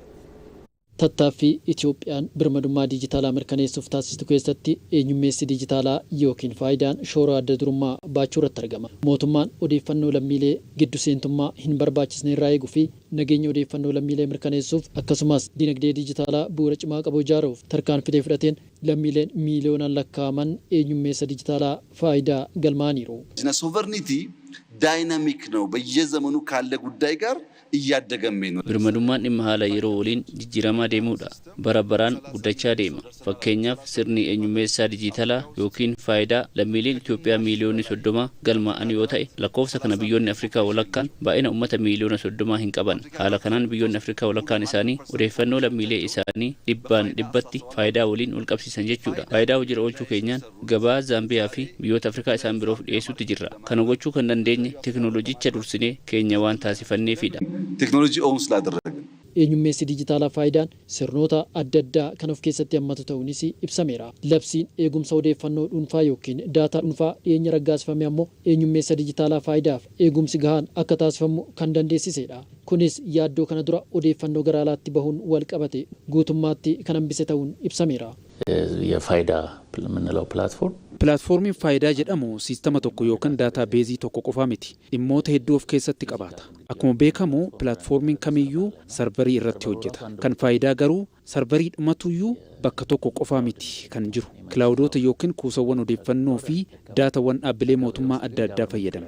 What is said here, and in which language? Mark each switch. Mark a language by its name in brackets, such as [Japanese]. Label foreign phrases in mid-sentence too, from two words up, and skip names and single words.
[Oromo] Tattaaffii Itiyoophiyaan birmadummaa dijitaalaa mirkaneessuuf taasistu keessatti eenyummeessi dijitaalaa yookiin faayidaan shoora adda durummaa baachuu irratti argama. Mootummaan odeeffannoo lammiilee giddu seentummaa hin barbaachisne irraa eeguu fi nageenya odeeffannoo lammiilee mirkaneessuuf akkasumas dinagdee dijitaalaa bu'uura cimaa qabu ijaaruuf tarkaanfii fudhateen lammiileen miiliyoonaan lakkaa'aman eenyummeessa dijitaalaa faayidaa galmaaniiru. [English] sovereignty dynamic [Amharic] ነው በየዘመኑ ካለ ጉዳይ ጋር እያደገመ ነው [Oromo] birmadummaan dhimma haala yeroo waliin jijjiiramaa deemuudha bara baraan guddachaa deema fakkeenyaaf sirni eenyummeessaa dijitaalaa yookiin faayidaa lammiileen Itoophiyaa miiliyoona 30 galmaa'an yoo ta'e lakkoofsa kana biyyoonni Afrikaa walakkaan baay'ina uummata miiliyoona 30 hin qaban haala kanaan biyyoonni Afrikaa walakkaan isaanii odeeffannoo lammiilee isaanii dhibbatti faayidaa waliin wal qabsiisan jechuudha faayidaa hojii oolchuu keenyaan gabaa Zaambiyaa fi biyyoota Afrikaa isaan biroof dhiyeessuutti jirra kana gochuu kan dandeenye teknooloojicha dursinee keenya waan taasifanneefidha. [English] technology on [Amharic] ስላደረግን [Oromo] eenyummeessi dijitaalaa faayidaan sirnoota adda addaa kan of keessatti hammatu ta'uunis ibsameera. Labsiin eegumsa odeeffannoo dhuunfaa yookiin daataa dhuunfaa dhiyeenya raggaasifame ammoo eenyummeessa dijitaalaa faayidaaf eegumsi gahaan akka taasifamu kan dandeessisedha. Kunis yaaddoo kana dura odeeffannoo gara alaatti bahuun wal qabate guutummaatti kan hambise ta'uun ibsameera. [Amharic] የፋይዳ የምንለው ፕላትፎርም [Oromo] Pilaatfoormiin faayidaa jedhamu siistama tokko yookaan daataa beezii tokko qofaa miti. Dhimmoota hedduu of keessatti qabaata. Akkuma beekamu pilaatfoormiin kamiyyuu sarvarii irratti hojjeta. Kan faayidaa garuu sarvarii dhumatuyyuu bakka tokko qofaa miti kan jiru. Kilaawudoota yookiin kuusawwan odeeffannoo fi daatawwan dhaabbilee mootummaa adda addaa fayyadamna.